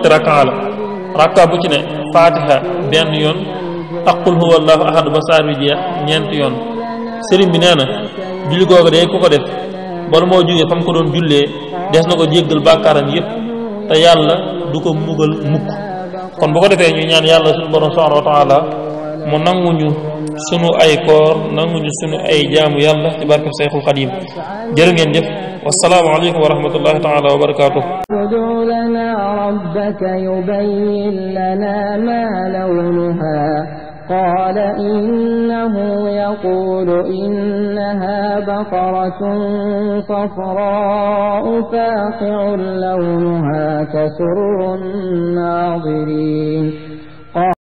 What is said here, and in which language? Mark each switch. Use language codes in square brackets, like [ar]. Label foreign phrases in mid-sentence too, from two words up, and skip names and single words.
[wo] rakka la rakka bu ci ne fatiha benn yoon ak [ar] قل هو الله أحد [wo] ba saar bi jeex ñeenti yoon sëriñ bi nee na julli googu day ku ko def bala moo jógee fa mu ko doon jullee des na ko jéggal bàkkaaram yépp te yàlla du ko mugal mukk kon bu ko defee ñu ñaan yàlla suñu borom [ar] سبحانه وتعالى [wo] mu nanguñu sunu ay koor nanguñu sunu ay jaamu yàlla ci barke Seexul Xadiim jërë ngeen jëf [ar] والسلام عليكم ورحمة الله تعالى وبركاته. ادع لنا ربك يبين لنا ما لونها قال إنه يقول إنها بقرة صفراء فاقع لونها تسر الناظرين.